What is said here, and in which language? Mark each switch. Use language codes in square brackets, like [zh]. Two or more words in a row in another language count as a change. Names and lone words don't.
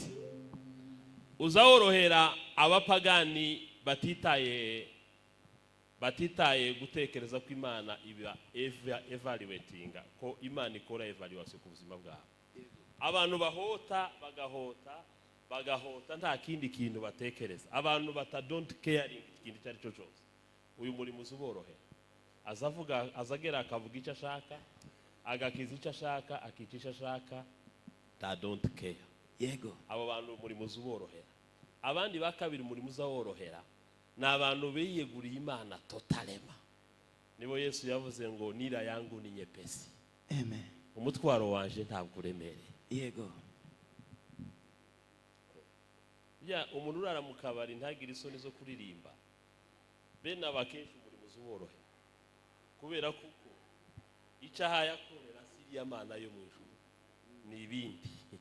[rw] Uzaworohera abapagani batitaye gutekereza ko Imana iba evaluatinga, ko Imana ikora evaluation ku buzima bwabo. Abantu bagahota nta kindi kintu batekereza. Abantu [en] don't caring [rw] ikintu cyari cyo cyose. Uyu murimo uzuborohera. Azagera akavuga icyo ashaka, agakiza icyo ashaka, akica icyo ashaka. [en] Don't care. [rw] Yego. Abo bantu umurimo uzuborohera. Abandi bakabiri umurimo uzaworohera ni abantu biyeguriye Imana totalema. Nibo Yesu yavuze ngo [sw] nira yangu ni nyepesi. [rw] Amen. Umutwaro wanje ntabwo uremereye. Yego. Ya umuntu urara mu kabari ntagire isoni zo kuririmba. Bene abakenshi umurimo uzuborohera. Kubera kuko icyaha yakorera siriya Mana yo mu ijuru ni ibindi.